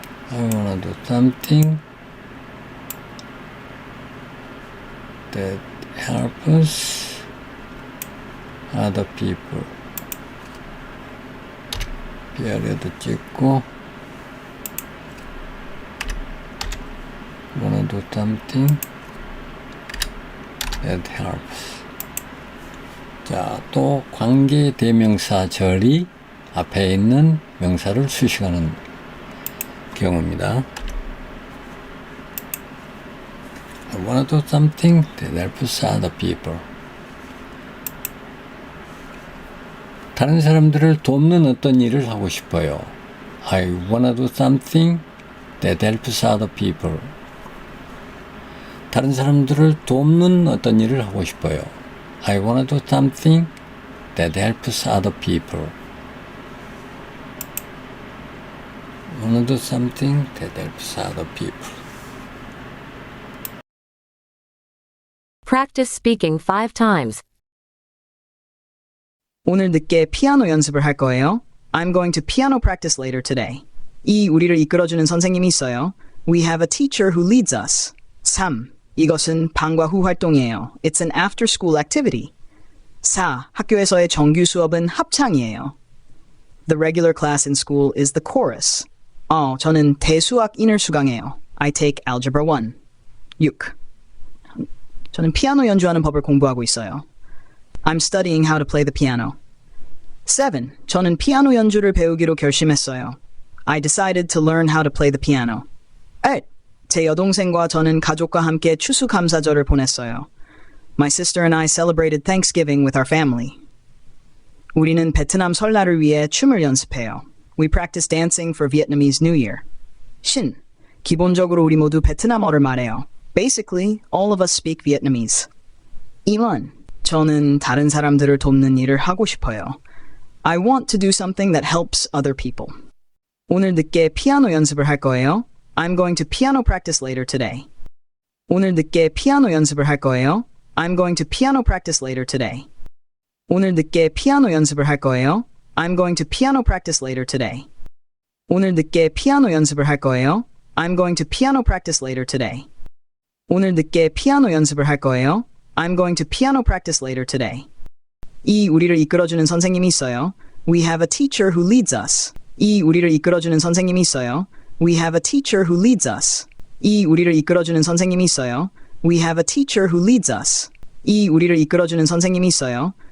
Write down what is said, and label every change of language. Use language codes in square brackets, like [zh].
[en] I wanna do something that helps other people. period [ko] 찍고 [en] wanna do something that helps. [ko] 자, 또 관계 대명사 절이 앞에 있는 명사를 수식하는 경우입니다. [en] I wanna do something that helps other people. [ko] 다른 사람들을 돕는 어떤 일을 하고 싶어요. [en] I wanna do something that helps other people. [ko] 다른 사람들을 돕는 어떤 일을 하고 싶어요. [en] I wanna do something that helps other people. I wanna do something that helps other people. Practice speaking 5 times. [ko] 오늘 늦게 피아노 연습을 할 거예요. [en] I'm going to piano practice later today. [ko] 이 우리를 이끌어주는 선생님이 있어요. [en] We have a teacher who leads us. 3. [ko] 이것은 방과 후 활동이에요. [en] It's an after-school activity. 4. [ko] 학교에서의 정규 수업은 합창이에요. [en] The regular class in school is the chorus. [ko] 저는 대수학 인을 수강해요. [en] I take Algebra 1. 6. [ko] 저는 피아노 연주하는 법을 공부하고 있어요. [en] I'm studying how to play the piano. 7. [ko] 저는 피아노 연주를 배우기로 결심했어요. [en] I decided to learn how to play the piano. 8. [ko] 제 여동생과 저는 가족과 함께 추수감사절을 보냈어요. [en] My sister and I celebrated Thanksgiving with our family. [ko] 우리는 베트남 설날을 위해 춤을 연습해요. [en] We practice dancing for Vietnamese New Year. 신. [ko] 기본적으로 우리 모두 베트남어를 말해요. [en] Basically, all of us speak Vietnamese. [ko] 이원. 저는 다른 사람들을 돕는 일을 하고 싶어요. [en] I want to do something that helps other people. [ko] 오늘 늦게 피아노 연습을 할 거예요. [en] I'm going to piano practice later today. [ko] 오늘 늦게 피아노 연습을 할 거예요. [en] I'm going to piano practice later today. [ko] 오늘 늦게 피아노 연습을 할 거예요. [en] I'm going to piano practice later today. [ko] 오늘 늦게 피아노 연습을 할 거예요. [en] I'm going to piano practice later today. [ko] 오늘 늦게 피아노 연습을 할 거예요. [en] I'm going to piano practice later today. [ko] 이 우리를 이끌어주는 선생님이 있어요. [en] We have a teacher who leads us. [ko] 이 우리를 이끌어주는 선생님이 있어요. [en] We have a teacher who leads us. [ko] 이 우리를 이끌어주는 선생님이 있어요. [en] We have a teacher who leads us. [ko] 이 우리를 이끌어주는 선생님이 있어요.